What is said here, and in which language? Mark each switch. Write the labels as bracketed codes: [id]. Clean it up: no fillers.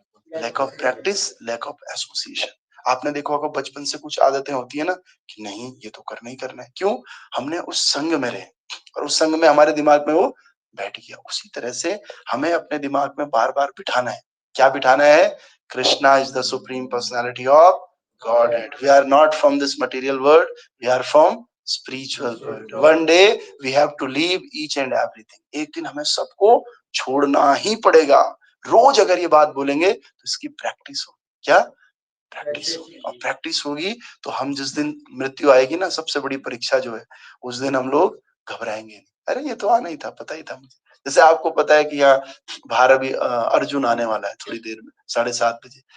[en] Lack of practice, lack of association. [hi] आपने देखा होगा बचपन से कुछ आदतें होती है ना कि नहीं ये तो करना ही करना है। क्यों? हमने उस संग में रहे और उस संग में हमारे दिमाग में वो बैठ गया। उसी तरह से हमें अपने दिमाग में बार बार बिठाना है। क्या बिठाना है? [en] Krishna is the supreme personality of Godhead. We are not from this material world. We are from spiritual world. One day we have to leave each and everything. [hi] एक दिन हमें सबको छोड़ना ही पड़ेगा। रोज अगर ये बात बोलेंगे तो इसकी प्रैक्टिस हो। क्या प्रैक्टिस होगी? और प्रैक्टिस होगी तो हम जिस दिन मृत्यु आएगी ना, सबसे बड़ी परीक्षा जो है, उस दिन हम लोग घबराएंगे नहीं। अरे ये तो आना ही था, पता ही था मुझे। जैसे आपको पता है कि यहाँ बाहर अभी अर्जुन आने वाला है थोड़ी देर में 7:30 बजे।